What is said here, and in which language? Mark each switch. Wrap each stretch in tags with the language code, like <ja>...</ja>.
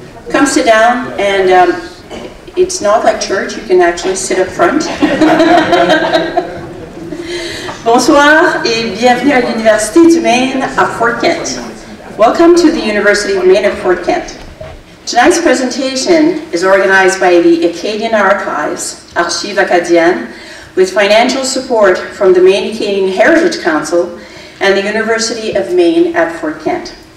<en>Come sit down, and it's not like church, you can actually sit up front.</en> <fr>Bonsoir et bienvenue à l'Université du Maine à Fort Kent.</fr> <en>Welcome to the University of Maine at Fort Kent. Tonight's presentation is organized by the Acadian Archives, Archives Acadiennes, with financial support from the Maine Acadian Heritage Council and the University of Maine at Fort Kent.</en>